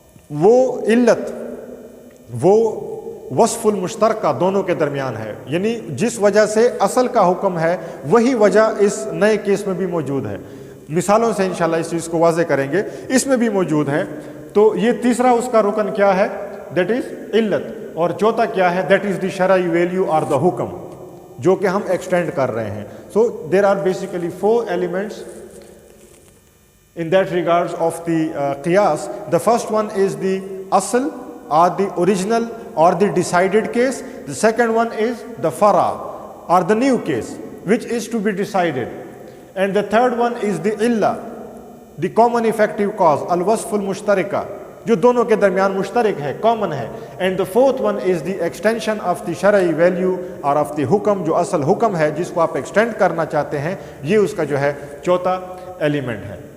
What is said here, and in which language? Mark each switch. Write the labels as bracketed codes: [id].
[ur] وہ علت، وہ وصف المشترکہ دونوں کے درمیان ہے، یعنی جس وجہ سے اصل کا حکم ہے وہی وجہ اس نئے کیس میں بھی موجود ہے۔ مثالوں سے انشاءاللہ اس چیز کو واضح کریں گے، اس میں بھی موجود ہے۔ تو یہ تیسرا اس کا رکن کیا ہے؟ دیٹ از علت۔ اور چوتھا کیا ہے؟ دیٹ از دی شرعی ویلیو اور دا حکم، جو کہ ہم ایکسٹینڈ کر رہے ہیں۔ [en] So there are basically 4 elements in that regards of the qiyas. The first one is the asl or the original or the decided case. The second one is the fara or the new case which is to be decided. And the third one is the illa, the common effective cause, al-wasf al-mushtarika, [ur] جو دونوں کے درمیان مشترک ہے، common ہے۔ [en] and the fourth one is the extension of the [ur] شرعی value اور of the حکم، جو اصل حکم ہے جس کو آپ ایکسٹینڈ کرنا چاہتے ہیں، یہ اس کا جو ہے چوتھا ایلیمنٹ ہے۔